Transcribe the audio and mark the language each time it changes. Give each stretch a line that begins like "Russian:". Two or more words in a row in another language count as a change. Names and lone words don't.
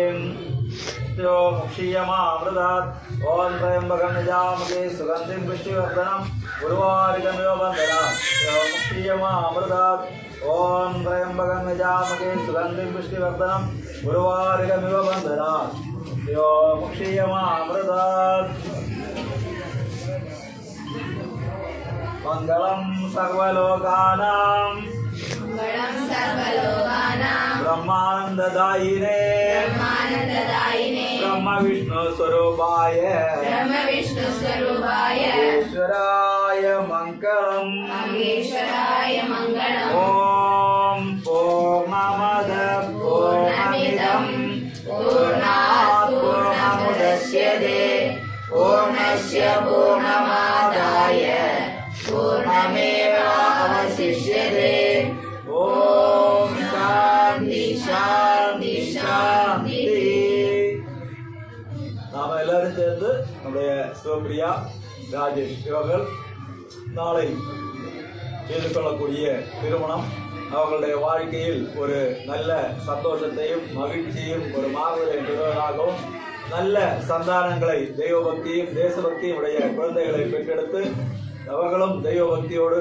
Sanskrit: मुक्षीयमामृतात् ॐ त्र्यम्बकं यजामहे सुगन्धिं पुष्टिवर्धनम् उर्वारुकमिव बन्धनात् मुक्षीयमामृतात् ॐ त्र्यम्बकं यजामहे सुगन्धिं पुष्टिवर्धनम् उर्वारुकमिव बन्धनात् मुक्षीयमामृतात्. मङ्गलं सर्वलोकानां ब्रह्मानंददायिने ब्रह्म विष्णु स्वरूपाय ईश्वराय मंगलम् ओम पूर्णमद पूर्णमिदं पूर्णात् पूर्णमुदच्यते पूर्णस्य पूर्णमादाय पूर्णमेवावशिष्यते. ओम शांति शांति शांति.
Tamil: நாம எல்லாரும் சேர்ந்து நம்முடைய சிவப்பிரியா ராஜேஷ் இவர்கள் நாளை செய்து கொள்ளக்கூடிய திருமணம் அவர்களுடைய வாழ்க்கையில் ஒரு நல்ல சந்தோஷத்தையும் மகிழ்ச்சியும் ஒரு மாறுதலை பெறுவதாகவும் நல்ல சந்தானங்களை தெய்வபக்தியும் தேசபக்தியும் உடைய குழந்தைகளை பெற்றெடுத்து அவர்களும் தெய்வபக்தியோடு